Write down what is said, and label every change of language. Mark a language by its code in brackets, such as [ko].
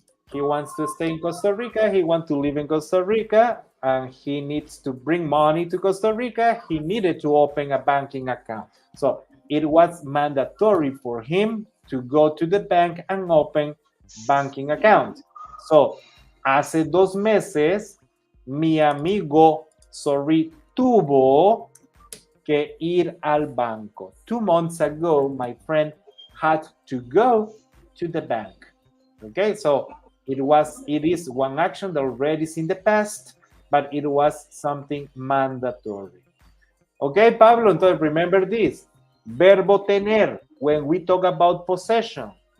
[en] He wants to stay in Costa Rica. He wants to live in Costa Rica, and he needs to bring money to Costa Rica. He needed to open a banking account. So it was mandatory for him to go to the bank and open banking account. [es] So, hace 2 meses, mi amigo, tuvo que ir al banco. [en] 2 months ago, my friend had to go to the bank. Okay, so it is one action that already is in the past, but it was something mandatory. Okay, Pablo, entonces remember this. Verbo tener when we talk about possession.